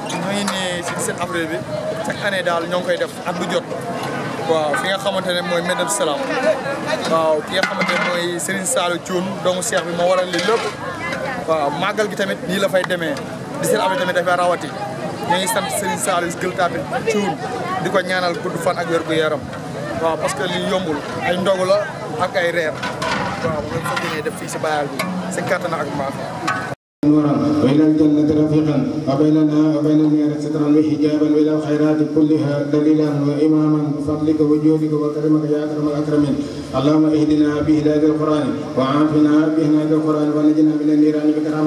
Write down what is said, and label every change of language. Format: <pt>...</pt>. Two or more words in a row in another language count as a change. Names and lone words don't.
<wo>ñu ngi nii si 17 avril bi</wo> <fr>chaque année</fr> <wo>daal ñoo ngi koy def at bu jot waaw fi nga xamante ne mooy Medina Salaam waaw ki nga xamante ne mooy Serigne Saliou Thioune doomu Cheikh bi moo waral li lépp waaw màggal gi tamit nii la fay demee 17 avril tamit dafay rawati ñu ngi sant Serigne Saliou Gueule Tapée Thioune di ko ñaanal gudd fan ak wér gu yaram waaw</wo> <fr>parce que</fr> <wo>li yombul ay ndogu la ak ay reer waaw bu nga fas def fii si bayal bi si kattan ak mbaax</wo> <ar>وإلى الجنة رفيقا وبيننا وبين النار سترا وحجابا وإلى الخيرات كلها دليلا وإماما بفضلك وجودك وكرمك يا أكرم الأكرمين اللهم اهدنا بهداية القرآن وعافنا بهداية القرآن ونجنا من النيران بكرامة</ar>